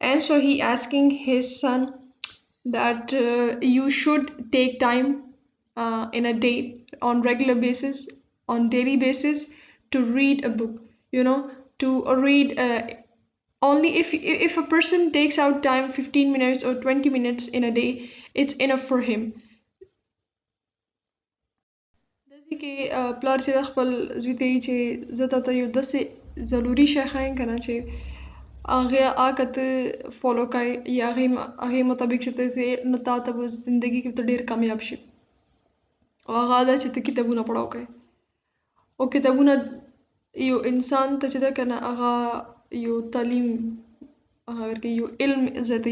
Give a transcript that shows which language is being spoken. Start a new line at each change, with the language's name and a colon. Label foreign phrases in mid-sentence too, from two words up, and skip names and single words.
English: And so he asking his son that you should take time in a day on regular basis, on daily basis, to read a book, you know, to read only if a person takes out time 15 minutes or 20 minutes in a day, it's enough for him.
Pashto: داسې کې پلار چې د خپل زوی ته وایي چې زه تا ته یو داسې ضروري شی ښایم که نه چې هغه ته فالو کوې یا هغې مطابق چې ته ځې نو تا ته به زندګي کې ته ډېر کامیاب شي او هغه دا چې ته کتابونه پړاو کوې او کتابونه یو انسان ته چې ده که نه هغه یو تعلیم هغه ورکوي یو علم زیاتوي